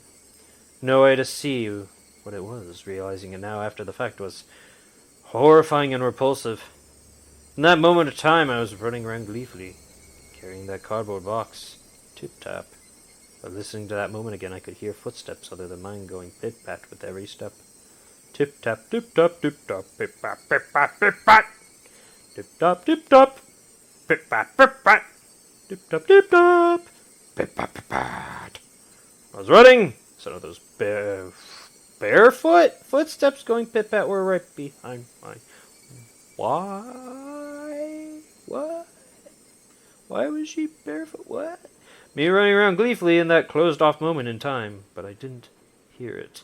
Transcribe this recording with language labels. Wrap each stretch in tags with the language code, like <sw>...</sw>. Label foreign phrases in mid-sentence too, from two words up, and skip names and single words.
<en>No way to see what it was. Realizing it now after the fact was horrifying and repulsive. In that moment of time, I was running around gleefully, carrying that cardboard box, tip-tap. But listening to that moment again, I could hear footsteps other than mine going pit-pat with every step. Tip-tap, tip-tap, tip-tap, pip-pat, pip-pat, pip-pat. Tip-tap, tip-tap, pip-pat, pip-pat. Tip-tap, tip-tap, pip-pat, pip-pat. I was running. Some of those barefoot footsteps going pit-pat were right behind mine. Why? What? Why was she barefoot? What? Me running around gleefully in that closed-off moment in time, but I didn't hear it.</en>